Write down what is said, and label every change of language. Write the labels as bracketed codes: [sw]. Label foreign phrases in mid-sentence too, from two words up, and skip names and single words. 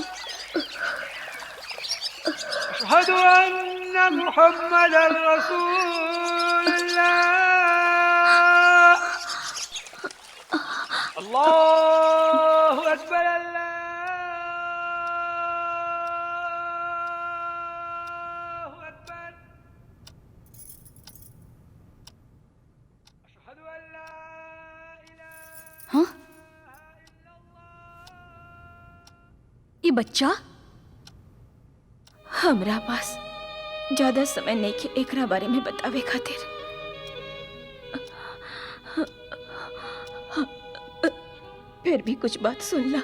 [ar] أشهد أن محمد رسول الله الله أكبر الله أكبر أشهد أن لا [bho] हाँ? ये बच्चा हमरा पास ज्यादा समय नहीं के एकरा बारे में बतावे खातिर। फिर भी कुछ बात सुन ला।